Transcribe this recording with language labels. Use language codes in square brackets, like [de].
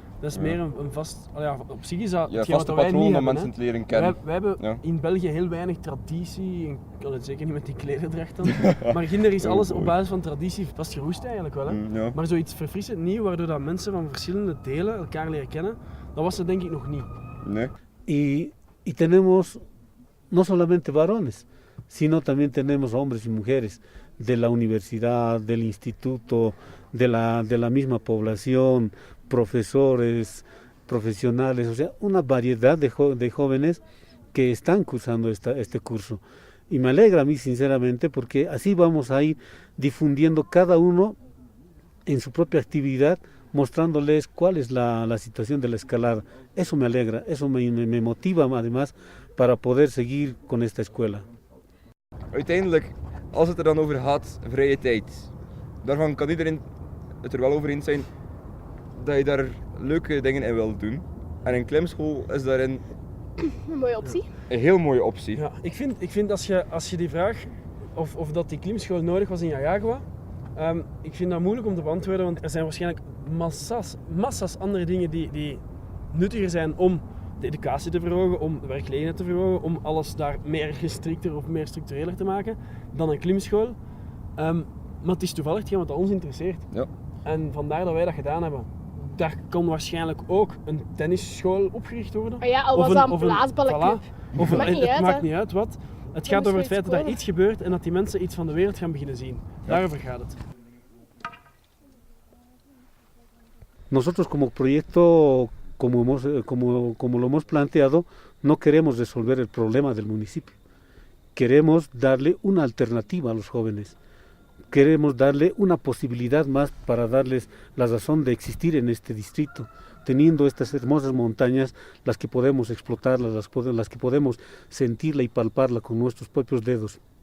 [nl] Dat is meer een vast... op zich is dat hetgeen wat wij niet hebben. Mensen te leren kennen. Wij hebben in België heel weinig traditie. Ik kan het zeker niet met die klederdracht dan. Maar ginder is alles op basis van traditie vastgeroest eigenlijk wel. Hè? Ja. Maar zoiets verfrissend nieuw, waardoor dat mensen van verschillende delen elkaar leren kennen, dat was er denk ik nog niet. Nee. [es] Y tenemos no solamente varones, sino también tenemos hombres y mujeres de la universidad, del instituto, de la misma población, profesores, profesionales, o sea, una variedad de jóvenes que están cursando este curso. Y me alegra a mí sinceramente porque así vamos a ir difundiendo cada uno en su propia actividad, mostrándoles cuál es la situación de la escalada. Eso me alegra, eso me motiva además para poder seguir con esta escuela. [nl] Uiteindelijk, als het er dan over gaat, vrije tijd, daarvan kan iedereen het er wel over eens zijn dat je daar leuke dingen in wilt doen. En een klimschool is daarin een mooie optie. Een heel mooie optie. Ja, ik vind als je die vraag of dat die klimschool nodig was in Jayagua, ik vind dat moeilijk om te beantwoorden, want er zijn waarschijnlijk massa's andere dingen die nuttiger zijn om de educatie te verhogen, om de werkgelegenheid te verhogen, om alles daar meer gestrikter of meer structureler te maken dan een klimschool. Maar het is toevallig hetgeen wat ons interesseert. Ja. En vandaar dat wij dat gedaan hebben. Daar kan waarschijnlijk ook een tennisschool opgericht worden. Oh ja, al was dat een blaasballenclub. Het maakt niet uit wat. Het gaat over het feit dat er iets gebeurt en dat die mensen iets van de wereld gaan beginnen zien. Daarover gaat het. [es] Nosotros como proyecto, como lo hemos planteado, no queremos resolver el problema del municipio. Queremos darle una alternativa a los jóvenes. Queremos darle una posibilidad más para darles la razón de existir en este distrito, teniendo estas hermosas montañas, las que podemos explotarlas, las que podemos sentirla y palparla con nuestros propios dedos.